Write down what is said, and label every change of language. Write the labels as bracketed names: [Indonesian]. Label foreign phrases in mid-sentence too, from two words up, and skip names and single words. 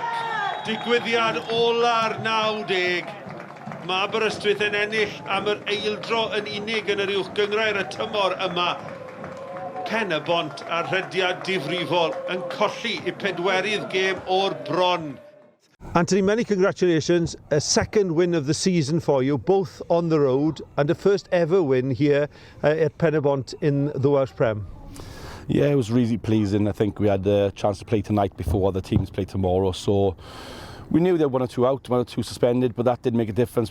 [Welsh] Digwyddiad ola'r 90. Mae Aberystwyth yn ennill am yr eildro yn unig yn yr uwch gyngrau'r y tymor yma. Penybont ar rhediad difrifol yn colli i 4th gêm o'r bron. [English] Anthony, many congratulations. A second win of the season for you, both on the road, and a first ever win here at Penybont in the Welsh Prem. Yeah, it was really pleasing. I think we had a chance to play tonight before the teams play tomorrow, so we knew there were 1 or 2 out, 1 or 2 suspended, but that didn't make a difference.